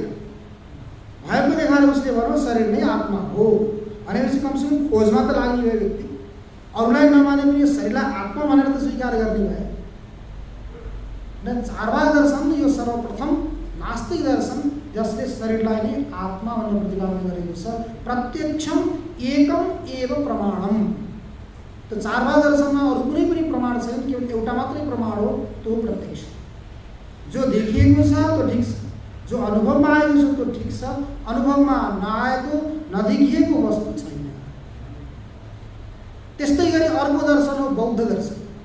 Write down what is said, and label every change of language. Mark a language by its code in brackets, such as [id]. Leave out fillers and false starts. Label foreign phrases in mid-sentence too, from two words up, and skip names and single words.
[ne] भएको देखाएर उसले भन्यो शरीर नै आत्मा हो भनेपछि कमसेकम खोजमा त लाग्ने भयो व्यक्ति। अरूलाई नमाने पनि यो शरीरलाई आत्मा भनेर त स्वीकार गर्ने भयो। न चारवाक दर्शन यो सर्वप्रथम नास्तिक दर्शन जसले शरीरलाई नै आत्मा भनेर प्रतिपादन गरेको छ। [sa] प्रत्यक्षम एकम एव प्रमाणम। [ne] तो चारवाक दर्शनमा अरू कुनै पनि प्रमाण छैन, केवल एउटा मात्रै प्रमाण हो, त्यो प्रत्यक्ष। जो देखिएको छ त्यो ठिक छ, जो अनुभवमा आएको छ त्यो ठिक छ, अनुभवमा नआएको नदेखिएको वस्तु छैन। त्यस्तै गरी अर्को दर्शन हो बौद्ध दर्शन।